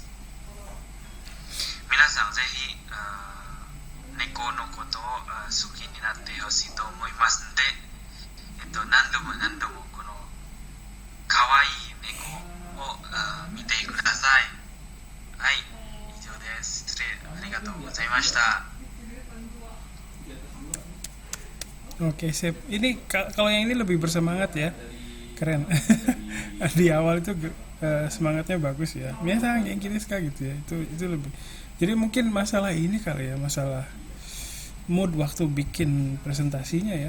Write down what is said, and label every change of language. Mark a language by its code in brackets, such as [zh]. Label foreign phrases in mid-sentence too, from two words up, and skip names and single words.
[ja] 皆さんぜひ猫のことを好きになってほしいと思いますので、何度も何度もこの可愛い猫を見てください。はい、以上です。失礼、ありがとうございました。 [id] Oke, sip. Ini kalau yang ini lebih bersemangat ya. Keren. Di awal itu semangatnya bagus ya. Biasa yang gini sekali gitu ya. Itu lebih. Jadi mungkin masalah ini kali ya, masalah mood waktu bikin presentasinya ya.